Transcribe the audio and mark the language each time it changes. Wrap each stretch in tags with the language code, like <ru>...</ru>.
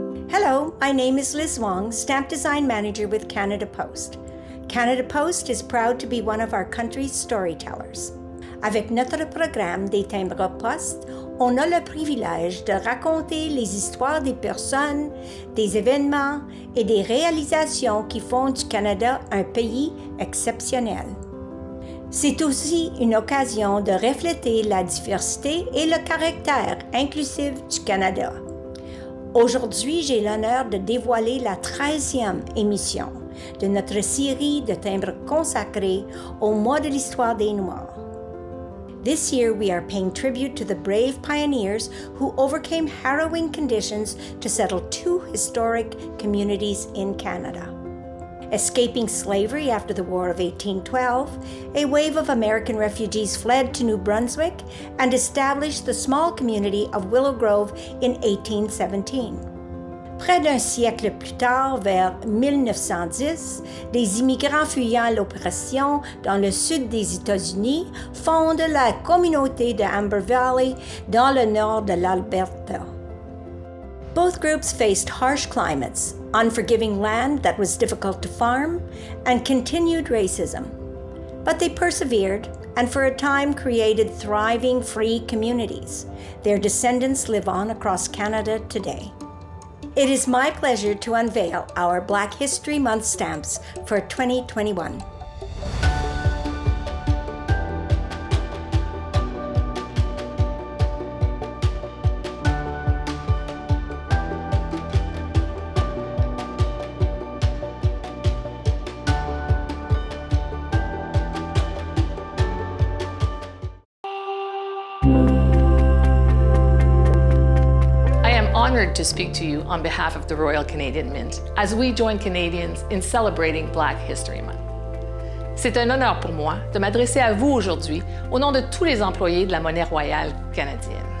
<en>Hello, my name is Liz Wong, Stamp Design Manager with Canada Post. Canada Post is proud to be one of our country's storytellers.</en> <fr>Avec notre programme des timbres poste, on a le privilège de raconter les histoires des personnes, des événements et des réalisations qui font du Canada un pays exceptionnel. C'est aussi une occasion de refléter la diversité et le caractère inclusif du Canada. Aujourd'hui, j'ai l'honneur de dévoiler la 13e émission de notre série de timbres consacrés au mois de l'histoire des Noirs.</fr> <en>This year, we are paying tribute to the brave pioneers who overcame harrowing conditions to settle 2 historic communities in Canada. Escaping slavery after the War of 1812, a wave of American refugees fled to New Brunswick and established the small community of Willow Grove in 1817.</en> <fr>Près d'un siècle plus tard, vers 1910, des immigrants fuyant l'oppression dans le sud des États-Unis fondent la communauté de Amber Valley dans le nord de l'Alberta.</fr> <en>Both groups faced harsh climates, unforgiving land that was difficult to farm, and continued racism. But they persevered and for a time created thriving free communities. Their descendants live on across Canada today. It is my pleasure to unveil our Black History Month stamps for 2021. Honored to speak to you on behalf of the Royal Canadian Mint as we join Canadians in celebrating Black History Month.</en> <fr>C'est un honneur pour moi de m'adresser à vous aujourd'hui au nom de tous les employés de la monnaie royale canadienne.</fr>